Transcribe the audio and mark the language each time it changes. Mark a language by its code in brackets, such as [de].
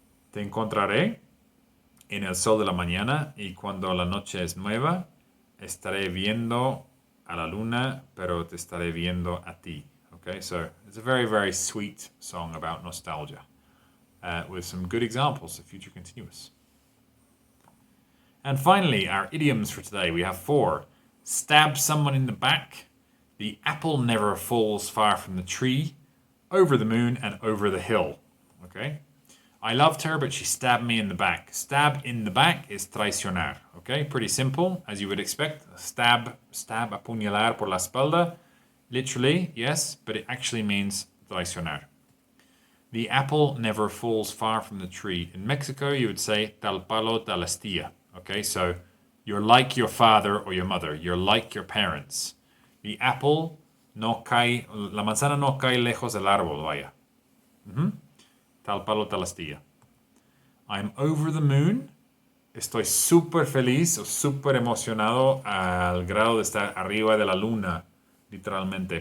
[es] Te encontraré en el sol de la mañana, y cuando la noche es nueva, estaré viendo a la luna, pero te estaré viendo a ti. [en] Okay, so it's a very, very sweet song about nostalgia, with some good examples of future continuous. And finally, our idioms for today. We have 4. Stab someone in the back. The apple never falls far from the tree. Over the moon and over the hill. Okay? I loved her, but she stabbed me in the back. Stab in the back is traicionar. Okay? Pretty simple, as you would expect. [es] Stab, apuñalar por la espalda. [en] Literally, yes, but it actually means traicionar. The apple never falls far from the tree. In Mexico, you would say [es] tal palo, tal astilla. [en] Okay? So you're like your father or your mother. You're like your parents. [es] The apple no cae, la manzana no cae lejos del árbol, vaya. Tal palo, tal astilla. [en] I'm over the moon. [es] Estoy súper feliz o súper emocionado al grado de estar arriba de la luna, literalmente.